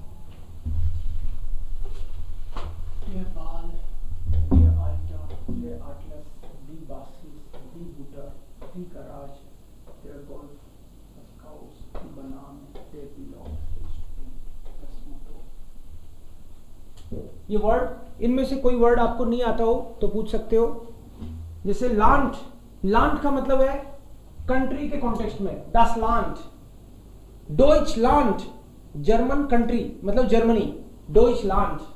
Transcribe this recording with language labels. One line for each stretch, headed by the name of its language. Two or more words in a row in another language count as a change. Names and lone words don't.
German: Der Wal, der Alter, der Atlas, die Basis, die Butter, die Garage, der Golf, das Chaos, die Banane, der Pilot, das Motor।
Hindi: ये वर्ड, इनमें से कोई वर्ड आपको नहीं आता हो तो पूछ सकते हो। जैसे लांट, लांट का मतलब है कंट्री के कॉन्टेक्स्ट में,
German: das Land।
Hindi: डॉइचलैंड,
English: German country
Hindi: मतलब जर्मनी, डॉइचलैंड।